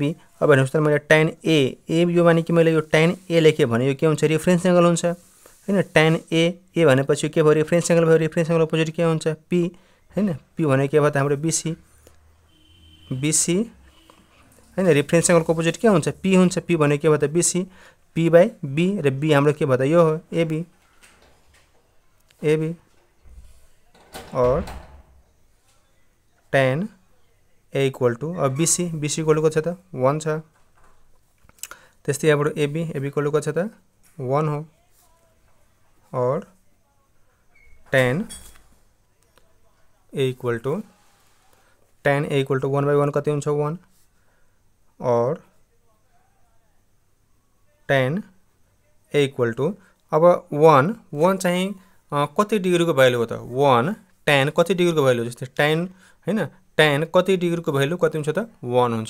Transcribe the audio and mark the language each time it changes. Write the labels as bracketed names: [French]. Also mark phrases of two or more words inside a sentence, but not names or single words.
[Nepali] अब हेर्नुस् त मैले tan a यो माने कि मैले यो tan a लेखे भने यो के हुन्छ [English] reference angle [Nepali] हुन्छ हैन। tan a भनेपछि के भयो [English] reference angle [Nepali] भयो। [English] reference angle opposite [Nepali] के हुन्छ p हैन। p भने के भयो त हाम्रो bc हैन। रेफरेन्स एंगल को अपोजिट के हुन्छ p हुन्छ। p भने के भयो त bc p/b र b हाम्रो के भयो त यो हो ab और tan a [English] equal to [Nepali] अब bc [English] equal to [Nepali] कति छ त 1 छ। त्यस्तै यहाँबाट ab [English] equal to [Nepali] कति छ त 1 हो और tan a [English] equal to [Nepali] 1/1 कति हुन्छ 1 और tan a [English] equal to [Nepali] अब 1 चाहिँ कति डिग्री को भ्यालु हो त 1 tan कति डिग्री को भ्यालु जस्तै tan हैन tan कति डिग्री को भ्यालु कति हुन्छ त 1 हुन्छ।